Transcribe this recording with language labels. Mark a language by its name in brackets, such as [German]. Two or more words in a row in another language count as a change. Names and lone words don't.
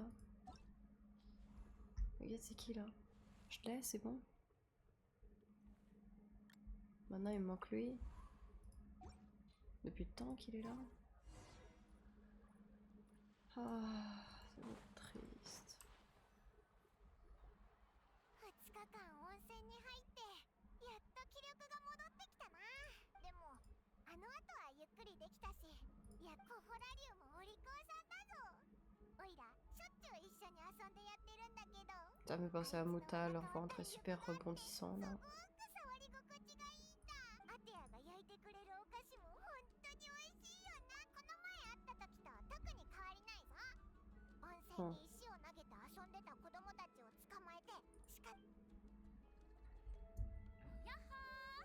[French] Regarde, c'est qui, là? Je l'ai, c'est bon. Maintenant, il me manque lui. Depuis le temps qu'il est là. Ah, c'est triste. [Japanese] 2 日間温泉に入ってやっと気力が戻ってきたな。でもあの後はゆっくりできたし、やっコホラリウムお利口さんだぞ。おいらしょっちゅう一緒に遊んでやってるんだけど、 [French] Ça me fait penser à Muta, leur ventre est super rebondissant là. [Japanese] すごく触り心地がいいんだ。アテアが焼いてくれるお菓子も本当に美味しいよな。この前会った時と特に変わりないぞ。温泉に石を投げて遊んでた子供たちを捕まえてやっほー。